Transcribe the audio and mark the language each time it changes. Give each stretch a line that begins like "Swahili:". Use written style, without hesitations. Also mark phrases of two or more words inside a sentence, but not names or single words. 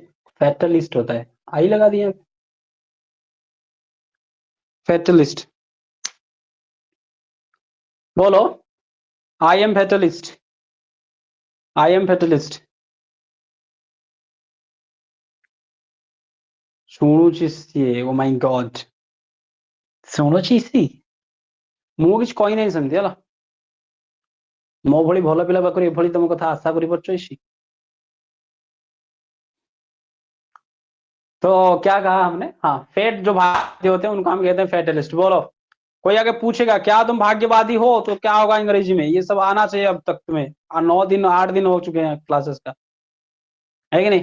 Hindi: फैटलिस्ट होता है, आई लगा दिया, फैटलिस्ट। बोलो।
English: I am fatalist, I am fatalist. ଶୁଣୁଛି oh my god,
Odia: ଶୁଣୁଛି सी, ମୁଁ କିଛି କହି ନାହିଁ ସେମିତି ହେଲା। ମୋ ଭଳି ଭଲ ପିଲା ପାଖରୁ ଏଭଳି ତମ କଥା ଆଶା କରିପାରୁଛ।
Hindi: तो क्या कहा हमने, हाँ फेट, जो भाग्य होते हैं उनको हम कहते हैं फैटलिस्ट। बोलो। कोई आगे पूछेगा क्या तुम भाग्यवादी हो, तो क्या होगा अंग्रेजी में, ये सब आना चाहिए अब तक तुम्हें। 9 दिन 8 दिन हो चुके हैं क्लासेस का, है कि नहीं।